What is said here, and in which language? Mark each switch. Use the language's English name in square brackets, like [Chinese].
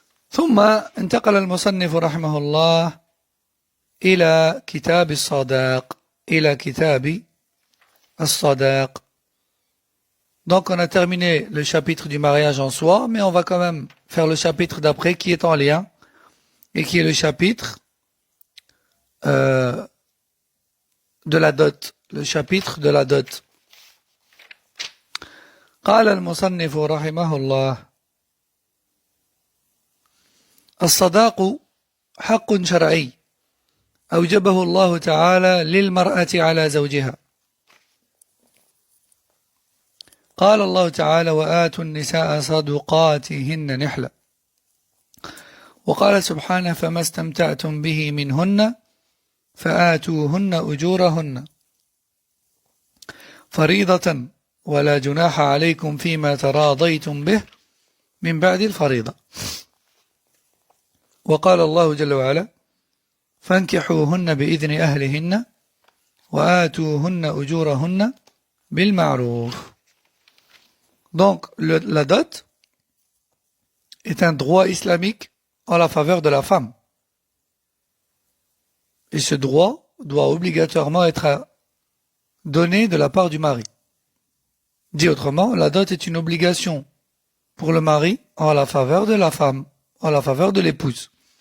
[Arabic] ثم انتقل المصنف رحمه الله إلى كتاب الصداق إلى كتاب الصداق. [French] Donc on a terminé le chapitre du mariage en soi, mais on va quand même faire le chapitre d'après qui est en lien et qui est le chapitre de la dot. Le chapitre de la dot. [Arabic] قال المصنف رحمه الله الصداق حق شرعي أوجبه الله تعالى للمرأة على زوجها. قال الله تعالى وآتوا النساء صدقاتهن نحلة. وقال سبحانه فما استمتعتم به منهن فآتوهن أجورهن فريضة ولا جناح عليكم فيما تراضيتم به من بعد الفريضة. وقال الله جل وعلا فانكحوهن بإذن أهلهن وآتوهن أجورهن بالمعروف. [French] Donc, la dot est un droit islamique en la faveur de la femme. Et ce droit doit obligatoirement être donné de la part du mari. Dit autrement, la dot est une obligation pour le mari en la faveur de la femme, en la faveur de l'épouse.